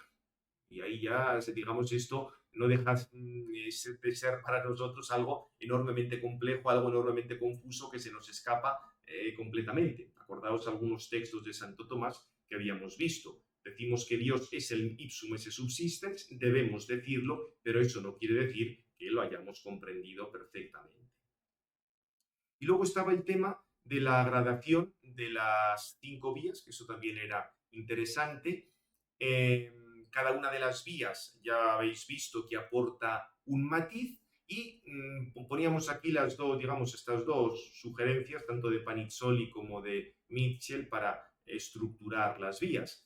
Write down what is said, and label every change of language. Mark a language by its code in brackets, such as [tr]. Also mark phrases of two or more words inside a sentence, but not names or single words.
[es] Y ahí ya, digamos, esto no deja de ser para nosotros algo enormemente complejo, algo enormemente confuso que se nos escapa completamente. Acordaos algunos textos de Santo Tomás que habíamos visto. Decimos que Dios es el [la] ipsum esse subsistens, [es] debemos decirlo, pero eso no quiere decir que lo hayamos comprendido perfectamente. Y luego estaba el tema de la gradación de las 5 vías, que eso también era interesante. Cada una de las vías ya habéis visto que aporta un matiz y poníamos aquí las dos, digamos, estas dos sugerencias, tanto de Panizzoli como de Mitchell, para estructurar las vías.